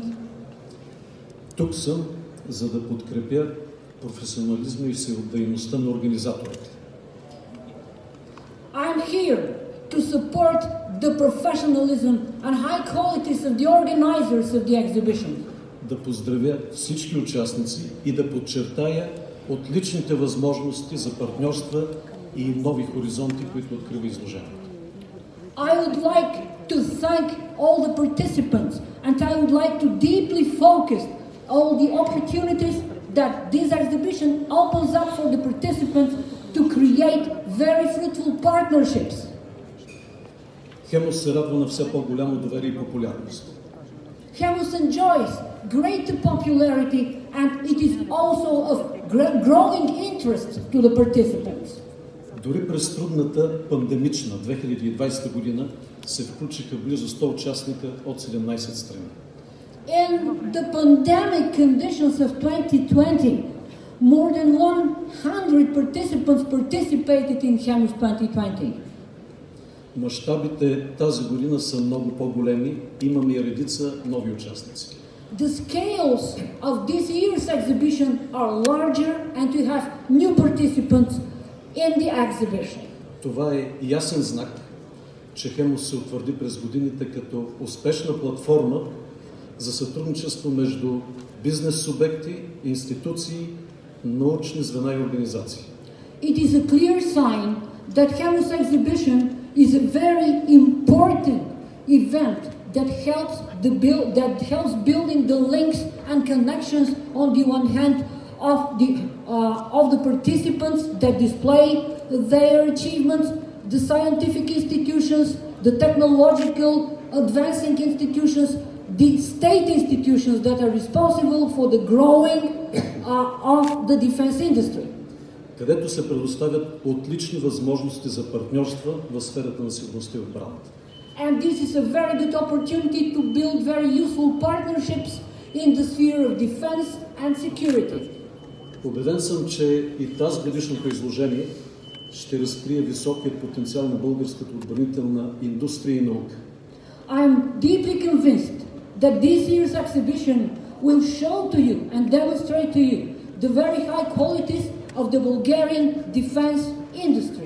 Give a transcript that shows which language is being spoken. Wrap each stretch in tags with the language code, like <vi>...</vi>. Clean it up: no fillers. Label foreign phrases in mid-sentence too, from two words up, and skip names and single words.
<bg>Тук съм, за да подкрепя професионализма и всеотдайността на организаторите.</bg> <en>I'm here to support the professionalism and high qualities of the organizers of the exhibition.</en> <bg>Да поздравя всички участници и да подчертая отличните възможности за партньорства и нови хоризонти, които открива изложението.</bg> <en>I would like to thank all the participants and I would like to deeply focus all the opportunities that this exhibition opens up for the participants to create very fruitful partnerships.</en> <bg>Хемус се радва на все по-голямо доверие и популярност.</bg> <en>Hemus enjoys greater popularity and it is also of growing interest to the participants.</en> <bg>Дори през трудната пандемична 2020 година се включиха близо 100 участника от 17 страни.</bg> <en>In the pandemic conditions of 2020, more than 100 participants participated in Hemus 2020.</en> <bg>Мащабите тази година са много по-големи, имаме и редица нови участници.</bg> <en>The scales of this year's exhibition are larger and we have new participants in the exhibition.</en> <bg>Това е ясен знак, че Хемус се утвърди през годините като успешна платформа за сътрудничество между бизнес субекти, институции, научни звена и организации.</bg> <en>It is a clear sign that Hemus exhibition is a very important event that helps building the links and connections on the one hand of the participants that display their achievements, the scientific institutions, the technological advancing institutions, the state institutions that are responsible for the growing of the defense industry.</en> <bg>Където се предоставят отлични възможности за партньорства в сферата на сигурността и отбраната.</bg> <en>And this is a very good opportunity to build very useful partnerships in the sphere of defense and security.</en> <bg>Убеден съм, че и тази годишното изложение ще разкрие високият потенциал на българската отбранителна индустрия и наука.</bg> <en>I am deeply convinced that this year's exhibition will show to you and demonstrate to you the very high qualities of the Bulgarian defense industry.</en>